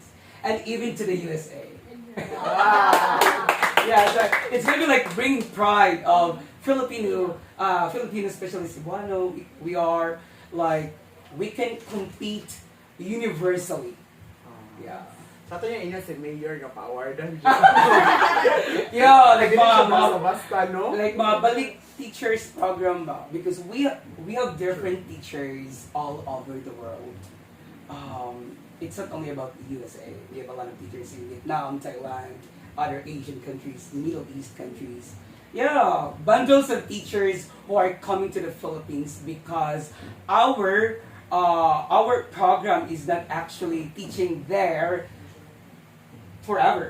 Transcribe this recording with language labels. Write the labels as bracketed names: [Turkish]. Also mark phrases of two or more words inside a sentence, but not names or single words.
[English] And even to the USA. Wow. Yeah, so it's going to like bring pride of Filipino, especially Cebuano. We are like, we can compete universally. Yeah. [Cebuano] Sa ato yung ina si Mayor nga pa-award. [English] Yeah, like [Filipino] Hindi siya mga, basta, no? [English] like [Filipino] mga balik [English] teachers program ba? Because we have different teachers all over the world. It's not only about the USA. We have a lot of teachers in Vietnam, Thailand, other Asian countries, Middle East countries. Yeah, bundles of teachers who are coming to the Philippines because our program is not actually teaching there forever.